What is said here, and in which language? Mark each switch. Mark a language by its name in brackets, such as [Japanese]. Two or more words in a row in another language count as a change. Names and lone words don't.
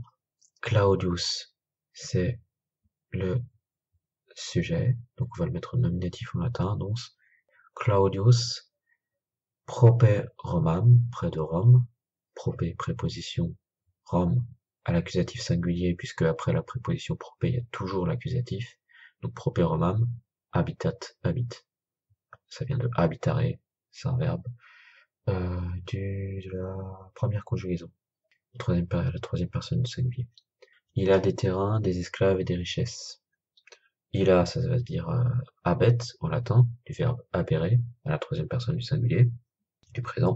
[French] Claudius, c'est le sujet, donc on va le mettre au nominatif en latin, donc [Latin] Claudius prope Romam, [French] près de Rome, prope préposition Rome à l'accusatif singulier, puisque après la préposition prope, il y a toujours l'accusatif, donc [Latin] prope Romam, habitat, [French] habite, ça vient de habitare, c'est un verbe, de la première conjugaison, la troisième personne du singulier. Il a des terrains, des esclaves et des richesses. Il a, ça veut dire habet en latin, du verbe habere, à la troisième personne du singulier, du présent.